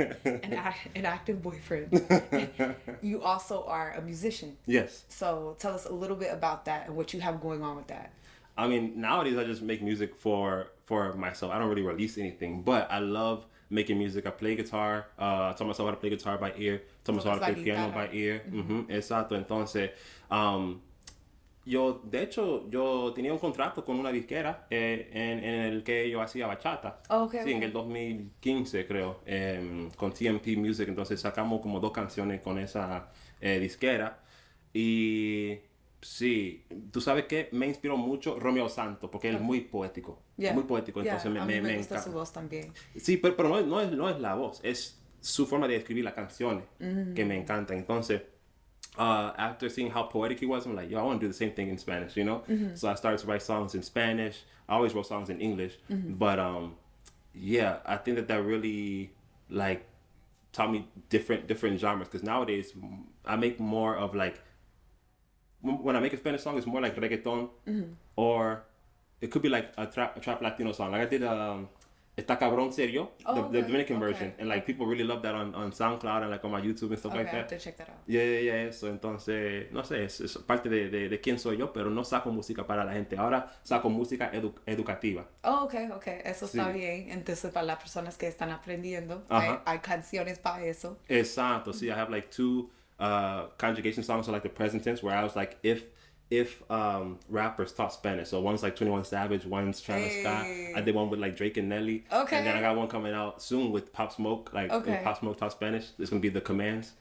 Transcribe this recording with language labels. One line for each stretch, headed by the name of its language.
English: an active boyfriend, you also are a musician. Yes. So tell us a little bit about that and what you have going on with that. I mean, nowadays I just make music for myself. I don't really release anything, but I love making music. I play guitar. I taught myself how to play guitar by ear. Taught myself how to play piano by ear.
Spanish: Exacto. Entonces, de hecho, yo tenía un contrato con una disquera en el que yo hacía bachata.
English: Okay,
Spanish: sí, en el 2015 creo, con TMP Music. Entonces sacamos como 2 canciones con esa disquera. Y sí, tú sabes que me inspiró mucho Romeo Santos, porque él es muy poético. Muy poético, entonces me gusta encanta. su voz también. Sí, pero no es la voz, es su forma de escribir las canciones que me encanta.
English: Entonces, after seeing how poetic he was, I'm like, yo, I want to do the same thing in Spanish, you know? So I started to write songs in Spanish. I always wrote songs in English. But, yeah, I think that really, like, taught me different genres. Because nowadays, I make more of, like, when I make a Spanish song, it's more like reggaeton. Or it could be, like, a trap Latino song. Like, I did Está Cabrón Serio, the Dominican version. And, like, people really love that on SoundCloud and, like, on my YouTube and stuff like that. I have to check that out. Yeah.
Spanish: So, entonces, no sé, es parte de quién soy yo, pero no saco música para la gente. Ahora saco música educativa. Oh, okay. Eso está bien. Entonces, para las personas que están aprendiendo, hay canciones para eso. Exacto.
English: Sí, I have, like, 2 conjugation songs, so, like, the present tense, where I was, like, if rappers taught Spanish. So one's like 21 Savage, one's Travis Scott. I did one with like Drake and Nelly. Okay. And then I got one coming out soon with Pop Smoke. Like if Pop Smoke taught Spanish, it's gonna be The Commands.